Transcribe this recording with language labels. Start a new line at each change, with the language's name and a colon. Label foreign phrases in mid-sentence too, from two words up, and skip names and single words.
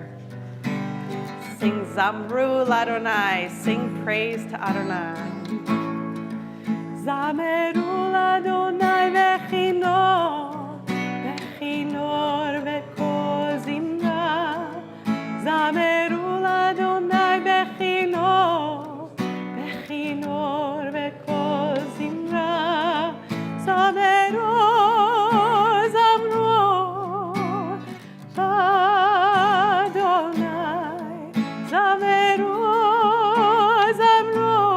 English: Sing
Hebrew: זמרו לאדוני,
English: sing praise to Adonai.
Hebrew: זמרו לאדוני בכנור, בכנור וקול זמרה. זמרו לאדוני בכנור, בכנור וקול זמרה. זמרו, זמרו אדוני, זמרו, זמרו